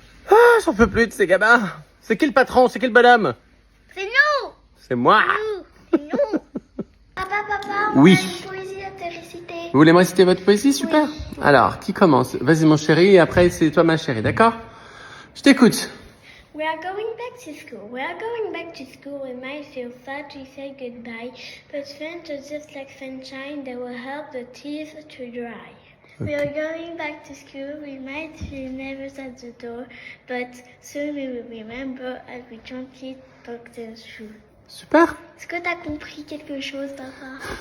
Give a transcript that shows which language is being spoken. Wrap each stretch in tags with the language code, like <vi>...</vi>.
<fr>Ah, j'en peux plus de ces gamins. C'est qui le patron? C'est qui le bonhomme? C'est nous! C'est moi. Nous! C'est nous! Papa, Oui. on a une poésie à te réciter. Vous voulez me réciter votre poésie? Super. Alors, qui commence? Vas-y mon chéri, et après c'est toi ma chérie, d'accord? Je t'écoute.</fr> <en>We are going back to school. We are going back to school. We might feel sad to say goodbye, but friends are just like sunshine that will help the tears to dry. We are going back to school. We might feel nervous at the door, but soon we will remember as we gently talk them through.</en> <fr>Super. Est-ce que t'as compris quelque chose, papa?</fr>